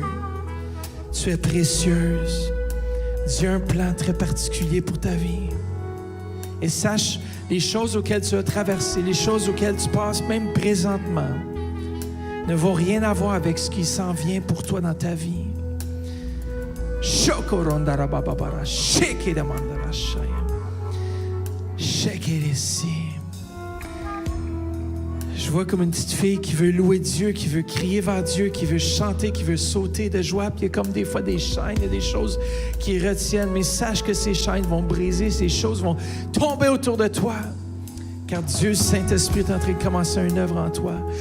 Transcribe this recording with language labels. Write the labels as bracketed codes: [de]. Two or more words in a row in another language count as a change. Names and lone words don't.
[fr] Tu es précieuse. Dieu a un plan très particulier pour ta vie. Et sache, les choses auxquelles tu as traversé, les choses auxquelles tu passes, même présentement, ne vont rien avoir avec ce qui s'en vient pour toi dans ta vie. Shokorondarababara, shekedamandara shaya. Shekeresi. Je vois comme une petite fille qui veut louer Dieu, qui veut crier vers Dieu, qui veut chanter, qui veut sauter de joie. Puis il y a comme des fois des chaînes, il y a des choses qui retiennent. Mais sache que ces chaînes vont briser, ces choses vont tomber autour de toi. Car Dieu, Saint-Esprit, est en train de commencer une œuvre en toi.